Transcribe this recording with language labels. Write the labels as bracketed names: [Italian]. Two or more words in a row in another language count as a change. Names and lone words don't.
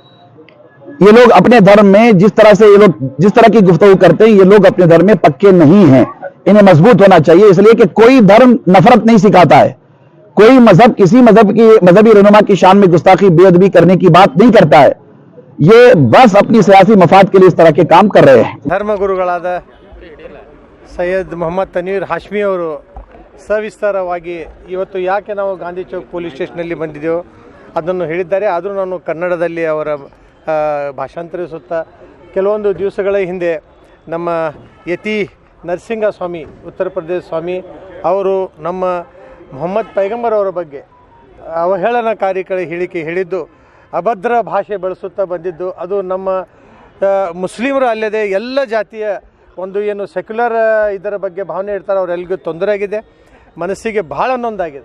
[Hindi] ये लोग अपने धर्म में जिस तरह की गुफ्तगू करते हैं, ये लोग अपने धर्म में पक्के नहीं हैं। इन्हें मजबूत होना चाहिए, इसलिए कि कोई धर्म नफरत नहीं सिखाता है, कोई मजहब किसी मजहबी रहनुमा की शान में गुस्ताखी बेअदबी करने की बात नहीं करता है। ये बस अपनी सियासी मफाद के लिए इस तरह के काम कर रहे हैं। [Kannada] ಧರ್ಮಗುರುಗಳಾದ ಸೈಯದ್ ಮೊಹಮ್ಮದ್ ತನೀರ್ ಹಾಶ್ಮಿ ಅವರು ಸವಿಸ್ತಾರವಾಗಿ ಇವತ್ತು ಯಾಕೆ ನಾವು ಗಾಂಧಿ ಚೌಕ್ ಪೊಲೀಸ್ ಸ್ಟೇಷನಲ್ಲಿ ಬಂದಿದ್ದೆವು ಅದನ್ನು ಹೇಳಿದ್ದಾರೆ. ಆದರೂ ನಾನು ಕನ್ನಡದಲ್ಲಿ ಅವರ ಭಾಷಾಂತರಿಸುತ್ತಾ, ಕೆಲವೊಂದು ದಿವಸಗಳ ಹಿಂದೆ ನಮ್ಮ ಯತಿ ನರಸಿಂಹ ಸ್ವಾಮಿ, ಉತ್ತರ ಪ್ರದೇಶ ಸ್ವಾಮಿ ಅವರು ನಮ್ಮ ಮೊಹಮ್ಮದ್ ಪೈಗಂಬರ್ ಅವರ ಬಗ್ಗೆ ಅವಹೇಳನಕಾರಿ ಹೇಳಿಕೆ ಹೇಳಿದ್ದು, ಅಭದ್ರ ಭಾಷೆ ಬಳಸುತ್ತಾ ಬಂದಿದ್ದು, ಅದು ನಮ್ಮ ಮುಸ್ಲಿಮರು ಅಲ್ಲದೆ ಎಲ್ಲ ಜಾತಿಯ ಒಂದು ಏನು ಸೆಕ್ಯುಲರ್ ಇದರ ಬಗ್ಗೆ ಭಾವನೆ ಇರ್ತಾರೆ ಅವರೆಲ್ಲರಿಗೂ ತೊಂದರೆ ಆಗಿದೆ, ಮನಸ್ಸಿಗೆ ಭಾಳ ನೊಂದಾಗಿದೆ.